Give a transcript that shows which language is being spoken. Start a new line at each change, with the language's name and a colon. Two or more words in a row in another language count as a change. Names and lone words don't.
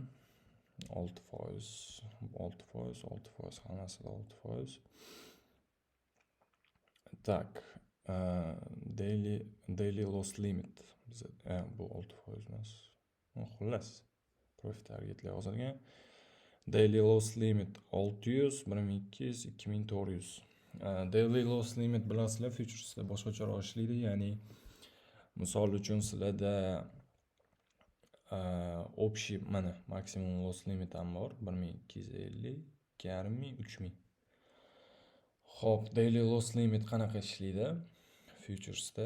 Uzbek: 6%, hammasida 6%. Tak,
English: daily loss limit
Uzbek: bu 6% emas. Xullas,
English: profit targetlar
Uzbek: yozilgan.
English: Daily loss limit
Uzbek: 600, 1200, 2400.
English: Daily loss limit
Uzbek: bilasizlar, futuresda boshqacharoq ishlaydi, ya'ni misol uchun sizlarda общий mana maksimum
English: loss limit
Uzbek: ham bor, 1250, 2000, 3000. Xo'p,
English: daily loss limit
Uzbek: qanaqa ishlaydi futuresda?